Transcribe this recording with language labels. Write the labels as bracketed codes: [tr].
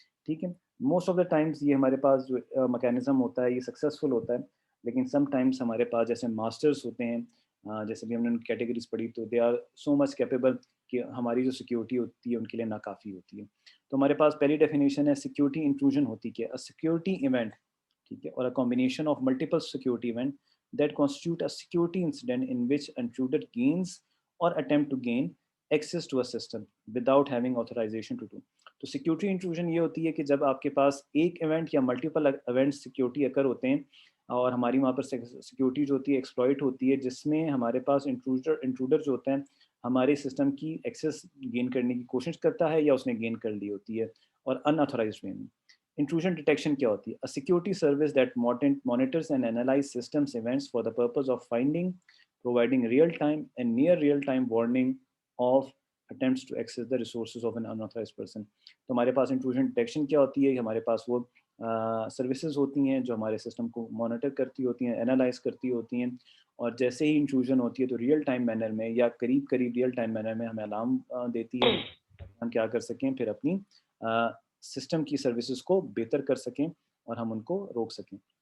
[ur] ٹھیک ہے, [en] most of the times [ur] یہ ہمارے پاس جو میکینزم ہوتا ہے یہ سکسیزفل ہوتا ہے, لیکن سم ٹائمز ہمارے پاس جیسے ماسٹرز ہوتے ہیں, جیسے بھی ہم نے کیٹیگریز پڑھی تو [en] they are so much capable [ur] کہ ہماری جو سیکیورٹی ہوتی ہے ان کے لیے ناکافی ہوتی ہے. تو ہمارے پاس پہلی ڈیفینیشن ہے سیکیورٹی انٹروژن ہوتی کہ سیکیورٹی ایونٹ, ٹھیک ہے, اور combination of multiple security event [en] that constitute a security incident in which intruder gains or attempt to gain access to a system without having authorization to do. [ur] تو security intrusion یہ ہوتی ہے کہ جب آپ کے پاس ایک ایونٹ یا ملٹیپل ایونٹ سیکیورٹی اکر ہوتے ہیں اور ہماری وہاں پر سیکیورٹی جو ہوتی ہے ایکسپلائٹ ہوتی ہے، جس میں ہمارے پاس انٹروڈر جو ہوتا ہے ہمارے سسٹم کی ایکسیس گین کرنے کی کوشش کرتا ہے یا اس نے گین کر لی ہوتی ہے، اور ان آتھورائزڈ وے میں. انٹروژن ڈیٹیکشن کیا ہوتی ہے؟ [en] A security service that monitors and analyzes systems events for the purpose of finding, providing real-time and near real-time warning of attempts to access the resources of an unauthorized person. [ur] تو ہمارے پاس intrusion detection کیا ہوتی ہے؟ ہمارے پاس وہ services ہوتی ہیں جو ہمارے سسٹم کو مانیٹر کرتی ہوتی ہیں، انالائز کرتی ہوتی ہیں، اور جیسے ہی انٹروژن ہوتی ہے تو ریئل ٹائم مینر میں یا قریب ریئل ٹائم مینر میں ہمیں الارم دیتی ہے، ہم کیا کر سکیں پھر اپنی سسٹم کی سروسز کو بہتر کر سکیں اور ہم ان کو روک سکیں.